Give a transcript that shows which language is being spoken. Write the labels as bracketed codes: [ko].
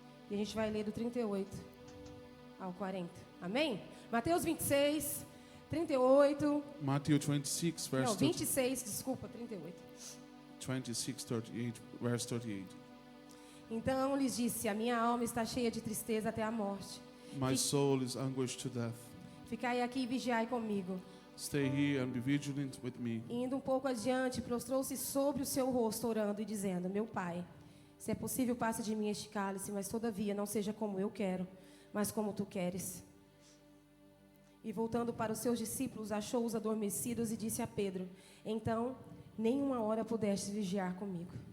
[pt] E a gente vai ler do 38 ao 40. Amém? Mateus 26, 38. [en] Matthew 26, verse [pt] Não, 26, desculpa, 38. [en] 26, 38, verse 38. [pt] Então lhes disse: a minha alma está cheia de tristeza até a morte. [en] My soul is anguished to death. [pt] Ficai aqui e vigiai comigo. [en] Stay here and be vigilant with me. [pt] E indo um pouco adiante, prostrou-se sobre o seu rosto, orando e dizendo: meu pai, se é possível, passe de mim este cálice, mas todavia não seja como eu quero, mas como tu queres. E voltando para os seus discípulos, achou-os adormecidos e disse a Pedro: então, nem uma hora pudeste vigiar comigo.